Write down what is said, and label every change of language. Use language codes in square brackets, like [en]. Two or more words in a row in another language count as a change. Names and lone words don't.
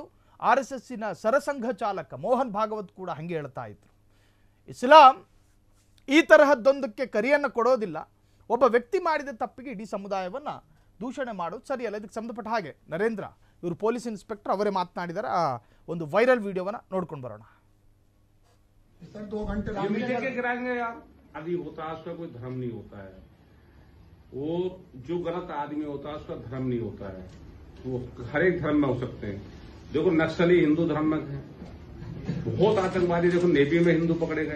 [kn] RSSನ ಸರಸಂಘ ಚಾಲಕ ಮೋಹನ್ ಭಾಗವತ್ ಕೂಡ ಹಾಗೆ ಹೇಳ್ತಾ ಇದ್ರು. ಇಸ್ಲಾಂ ಈ ತರಹದ್ದೊಂದಕ್ಕೆ ಕರಿಯನ್ನು ಕೊಡೋದಿಲ್ಲ. ಒಬ್ಬ ವ್ಯಕ್ತಿ ಮಾಡಿದ ತಪ್ಪಿಗೆ ಇಡೀ ಸಮುದಾಯವನ್ನು ದೂಷಣೆ ಮಾಡೋದು ಸರಿಯಲ್ಲ. ಇದಕ್ಕೆ ಸಂಬಂಧಪಟ್ಟ ಹಾಗೆ ನರೇಂದ್ರ ಇವರು ಪೊಲೀಸ್ ಇನ್ಸ್ಪೆಕ್ಟರ್ ಅವರೇ ಮಾತನಾಡಿದ್ದಾರೆ. ಆ ಒಂದು ವೈರಲ್ ವಿಡಿಯೋವನ್ನು ನೋಡ್ಕೊಂಡು ಬರೋಣ. [hi] आदि होता है उसका कोई धर्म नहीं होता है. वो जो गलत आदमी होता है उसका धर्म नहीं होता है. वो हर एक धर्म में हो सकते हैं. देखो नक्सली हिंदू धर्म में है. बहुत आतंकवादी देखो नेवी में हिंदू पकड़े गए.